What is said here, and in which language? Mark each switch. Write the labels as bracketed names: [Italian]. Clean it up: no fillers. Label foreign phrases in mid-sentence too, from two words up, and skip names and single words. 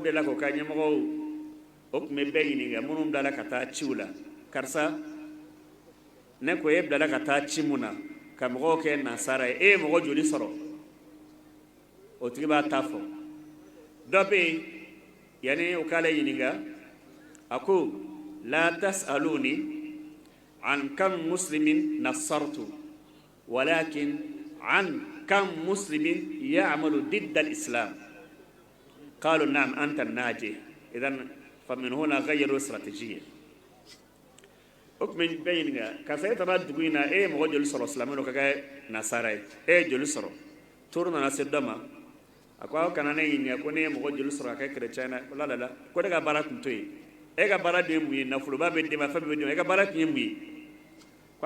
[Bambara] de la k'o ka ɲɛmɔgɔw o tun bɛ bɛɛ ɲininka minnu bilala ka taa ciw la karisa ne ko e bilala ka taa ci mun na ka mɔgɔw kɛ nasara ye e ye mɔgɔ joli sɔrɔ o tigi b'a ta fɔ dɔ bɛ yen yanni o k'ale ɲininka a ko [Arabic] لا تسألني عن كم مسلمين نصرت ولكن عن كم مسلمين يعملون ضد الإسلام قالوا نعم أنت الناجي إذن فمن هنا غيروا استراتيجية [Bambara] o tun bɛ bɛɛ ɲininka karisa e taara dugu in na e ye mɔgɔ joli sɔrɔ silamɛ dɔ ka kɛ nasara ye e ye joli sɔrɔ toro nana se dɔ ma a ko aw kana ne ɲininka ko ne ye mɔgɔ joli sɔrɔ ka kɛ kerecɛn na la la la ko ne ka baara tun to yen e ka baara de ye mun ye nafoloba bɛ d'e ma fɛn bɛɛ bɛ d'e ma e ka baara tun ye mun ye ko